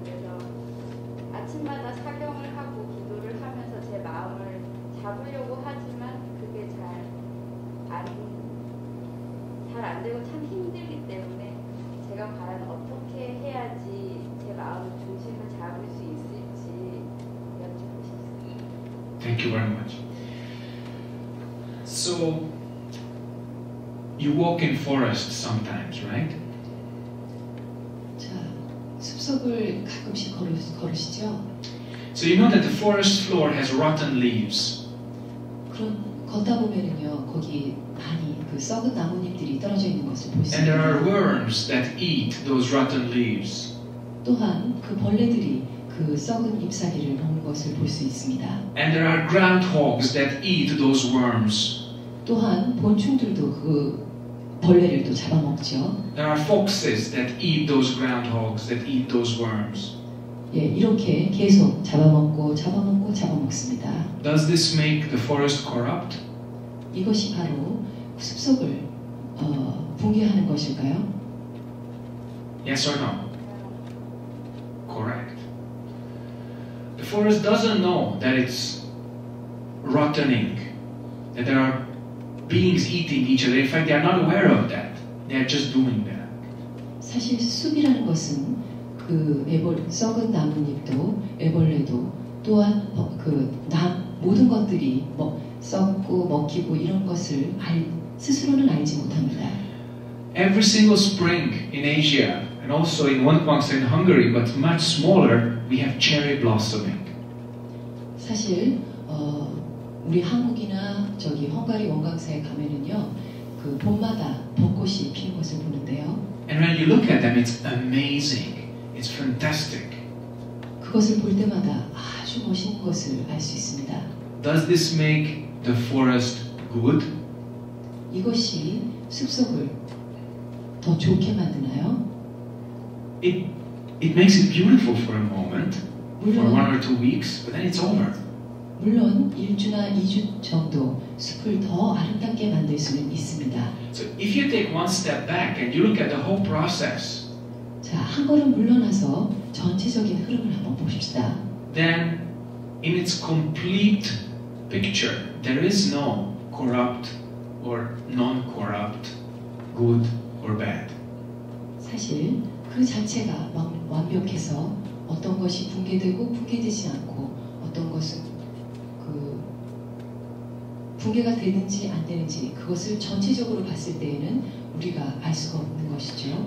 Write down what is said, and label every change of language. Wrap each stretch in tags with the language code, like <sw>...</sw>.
<ko>그래서 아침마다 사경을 하고 기도를 하면서 제 마음을 잡으려고 하지만 그게 잘 안 되고 참 힘들기 때문에 제가 과연 어떻게 해야지 제 마음의 중심을 잡을 수 있을지 여쭙고 싶습니다.</ko> <en>Thank you very much. So, you walk in forests sometimes, right?</en> <ko>자, 숲속을 가끔씩 걸으시죠?</ko> <en>So you know that the forest floor has rotten leaves.</en> <ko>걷다 보면은요, 거기 많이 그 썩은 나뭇잎들이 떨어져 있는 것을 볼 수</ko> <en>And there</en> <ko>있습니다.</ko> <en>are worms that eat those rotten leaves.</en> <ko>또한 그 벌레들이 그 썩은 잎사귀를 먹는 것을 볼 수 있습니다.</ko> <en>And there are groundhogs that eat those worms.</en> <ko>또한 곤충들도 그 벌레를 또 잡아먹죠.</ko> <en>There are foxes that eat those groundhogs, that eat those worms.</en> <ko>예, 이렇게 계속 잡아먹습니다.</ko> <en>Does this make the forest corrupt?</en> <ko>이것이 바로 숲속을 붕괴하는 것일까요?</ko> <en>Yes or no? Correct. The forest doesn't know that it's rottening, that there are beings eating each other. In fact, they are not aware of that. They are just doing that.</en> <ko>사실 숲이라는 것은 그 썩은 나뭇잎도 애벌레도 또한 모든 것들이 썩고 먹히고 이런 것을 스스로는 알지 못합니다.</ko> <en>Every single spring in Asia, and also in one place in Hungary, but much smaller, we have cherry blossoming.</en> <ko>사실 우리 한국이나 저기 헝가리 원광사에 가면은요, 그 봄마다 벚꽃이 피는 것을 보는데요.</ko> <en>And when you look at them, it's amazing. It's fantastic.</en> <ko>그것을 볼 때마다 아주 멋있는 것을 알 수 있습니다.</ko> <en>Does this make the forest good?</en> <ko>이것이 숲속을 더 좋게 만드나요?</ko> <en>It makes it beautiful for a moment, for 1 or 2 weeks, but then it's over.</en> <ko>물론 1주나 2주 정도 숲을 더 아름답게 만들 수는 있습니다.</ko> <en>So if you take one step back and you look at the whole process,</en> <ko>자, 한 걸음 물러나서 전체적인 흐름을 한번 보십시다.</ko> <en>then in its complete picture, there is no corrupt or non-corrupt, good or bad.</en> <ko>사실 그 자체가 완벽해서 어떤 것이 붕괴되고 붕괴되지 않고 어떤 것은 붕괴가 되는지 안 되는지 그것을 전체적으로 봤을 때에는 우리가 알 수가 없는 것이죠.</ko>